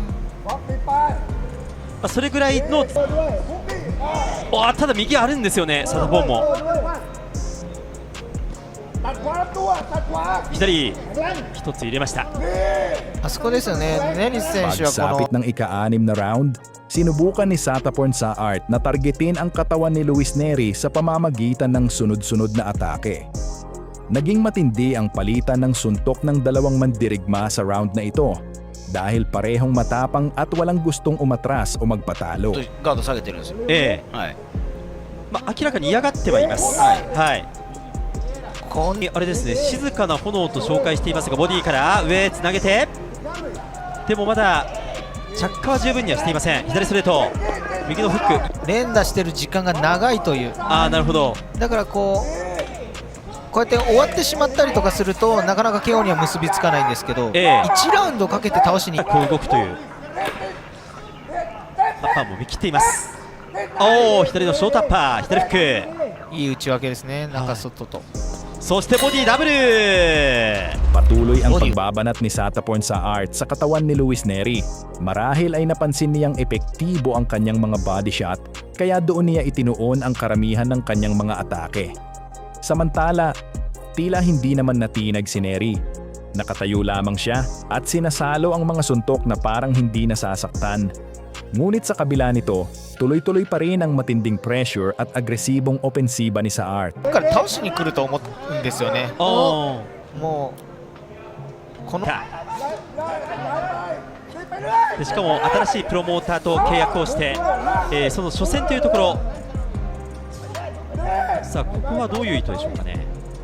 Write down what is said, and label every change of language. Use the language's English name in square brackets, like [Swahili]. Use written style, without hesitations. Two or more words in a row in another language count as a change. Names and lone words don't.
[Japanese] それぐらいのただ右あるんですよね、サタポンも。左一つ入れました。あそこですよね、ネリス選手はこ [Filipino] Pagsapit ng ika-anim na round, sinubukan ni Sataporn sa Art na targetin ang katawan ni Luis Neri sa pamamagitan ng sunod-sunod na atake. Naging matindi ang palitan ng suntok ng dalawang mandirigma sa round na ito dahil parehong matapang at walang gustong umatras o magpatalo. [Japanese] ガード下げてるんですよ。ええ、はい。明らかに嫌がってはいます。はいはいこあれですね、静かな炎と紹介していますが、ボディから上つなげて、でもまだ着火は十分にはしていません。左ストレート、右のフック。う連打してる時間が長いという、なるほど。だからこうやって終わってしまったりとかするとなかなか KO には結びつかないんですけど、ええ 1ラウンドかけて倒しにこう動くという。タッパーも見切っています。左のショートアッパー、左フック。いい内訳ですね、中外と。そしてボディダブル。 [Filipino] Patuloy ang pagbabanat ni Sataporn sa Art sa katawan ni Luis Neri. Marahil ay napansin niyang epektibo ang kanyang mga body shot, kaya doon niya itinuon ang karamihan ng kanyang mga atake. Samantala, tila hindi naman natinag si Neri. Nakatayo lamang siya at sinasalo ang mga suntok na parang hindi nasasaktan. Ngunit sa kabila nito, tuloy-tuloy pa rin ang matinding pressure at agresibong opensiba ni sa Art. [Japanese] だから倒しに来ると思うんですよね。もうこのでしかも新しいプロモーターと契約をして、その初戦というところ。さあここはどういう意図でしょうかね。